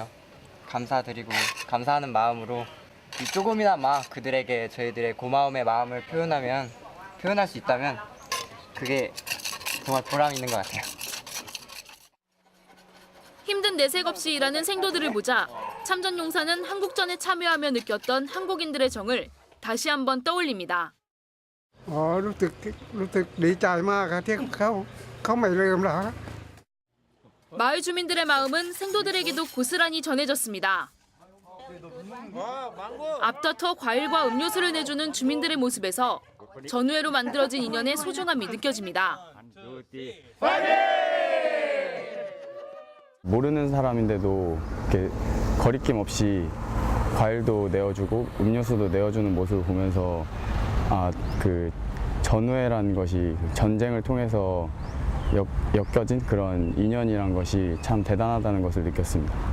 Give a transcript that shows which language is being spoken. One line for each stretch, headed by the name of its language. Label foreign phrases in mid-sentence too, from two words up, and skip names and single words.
Korean: 감사드리고 감사하는 마음으로 이 조금이나마 그들에게 저희들의 고마움의 마음을 표현할 수 있다면 그게 정말 보람 있는 것 같아요. 힘든 내색 없이 일하는 생도들을 보자 참전용사는 한국전에 참여하며 느꼈던 한국인들의 정을 다시 한번 떠올립니다.
Thai: รู้สึกดีใจมากครับที่เขาไม่ลืมเรา
Korean: 마을 주민들의 마음은 생도들에게도 고스란히 전해졌습니다. 앞다퉈 과일과 음료수를 내주는 주민들의 모습에서 전우회로 만들어진 인연의 소중함이 느껴집니다. 모르는 사람인데도 이렇게 거리낌 없이 과일도 내어주고 음료수도 내어주는 모습을 보면서 그 전우회라는 것이 전쟁을 통해서 엮여진 그런 인연이란 것이 참 대단하다는 것을 느꼈습니다.